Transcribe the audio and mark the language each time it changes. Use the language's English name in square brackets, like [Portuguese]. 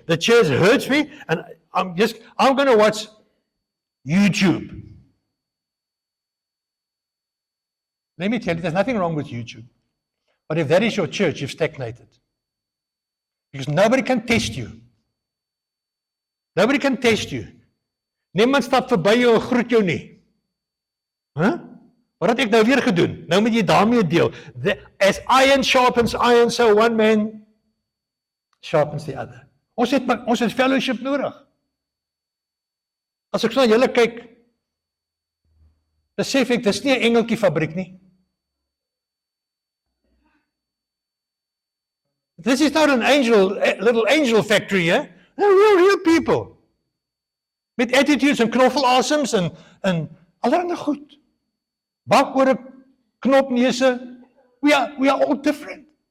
[English] The church hurts me and I'm going to watch YouTube. Let me tell you, there's nothing wrong with YouTube. But if that is your church, you've stagnated. Because nobody can test you. Nobody can test you. [Afrikaans] Niemand stap verby jou en groet jou nie. Wat het ek nou weer gedoen? Nou moet jy daarmee deel. [English] As iron sharpens iron, so one man sharpens the other. [Afrikaans] Ons het fellowship nodig. As ek so na julle kyk, besef ek, dis nie 'n engeltjie fabriek nie. [English] This is not little angel factory, eh? They're real people. [Afrikaans] Met attitudes en knoffelasems en allerlei goed. Bakore, knopneuse. [English] We are all different.